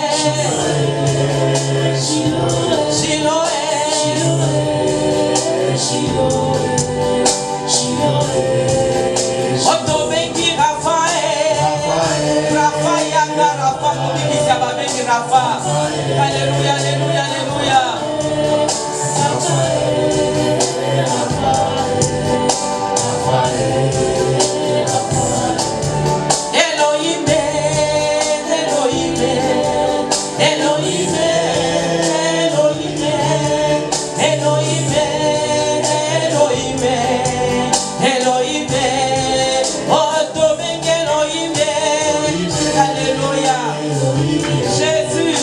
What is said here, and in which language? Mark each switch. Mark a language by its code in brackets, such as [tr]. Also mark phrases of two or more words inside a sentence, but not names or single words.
[ln] Otobengi Raphaël. Raphaël yanga Raphaël mubikisa babengi Raphaël. [fr] Alléluia, alléluia, alléluia. [ln] Elohim, Elohim, Elohim, Elohim, Elohim, Elohim, Elohim, oh Tobengi Elohim, [fr] alléluia, Jésus,